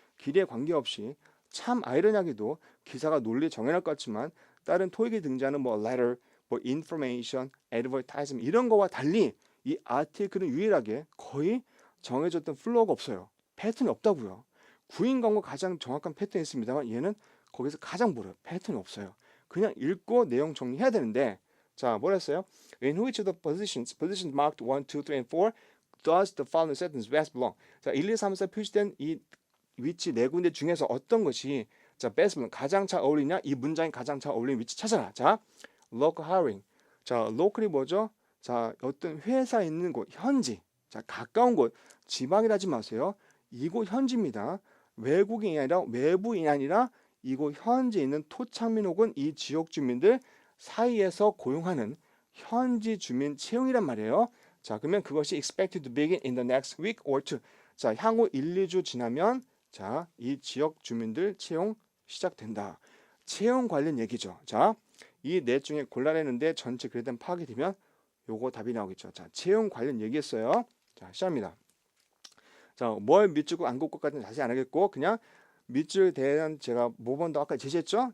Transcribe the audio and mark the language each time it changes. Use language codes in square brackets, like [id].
[ko] 길에 관계없이 참 아이러니하게도 기사가 논리 정연할 것 같지만 다른 토익에 등장하는 뭐 letter, 뭐 information, advertisement 이런 거와 달리 이 아티클은 유일하게 거의 정해졌던 플로우가 없어요. 패턴이 없다고요. 구인 광고 가장 정확한 패턴이 있습니다만 얘는 거기서 가장 멀어요. 패턴이 없어요. 그냥 읽고 내용 정리해야 되는데 자, 뭐라 했어요? [en] In which of the positions marked 1, 2, 3, and 4 does the following sentence best belong? [ko] 자, 1, 2, 3, 4 표시된 이 위치 네 군데 중에서 어떤 것이 자, [en] best belong [ko] 가장 잘 어울리냐? 이 문장이 가장 잘 어울리는 위치 찾아라. 자, local hiring. 자, local이 뭐죠? 자, 어떤 회사에 있는 곳, 현지. 자, 가까운 곳, 지방이라지 마세요. 이곳 현지입니다. 외국인이 아니라 외부인이 아니라 이곳 현지에 있는 토착민 혹은 이 지역 주민들 사이에서 고용하는 현지 주민 채용이란 말이에요. 자, 그러면 그것이 [en] expected to begin in the next week or two. [ko] 자, 향후 1, 2주 지나면 자, 이 지역 주민들 채용 시작된다. 채용 관련 얘기죠. 자, 이 넷 중에 골라내는데 전체 그래도 파악이 되면 요거 답이 나오겠죠. 자, 채용 관련 얘기했어요. 자, 시작합니다. 자, 뭘 밑줄 안 긋을 것까지는 자세히 안 하겠고 그냥 밑줄에 대한 제가 모범도 아까 제시했죠.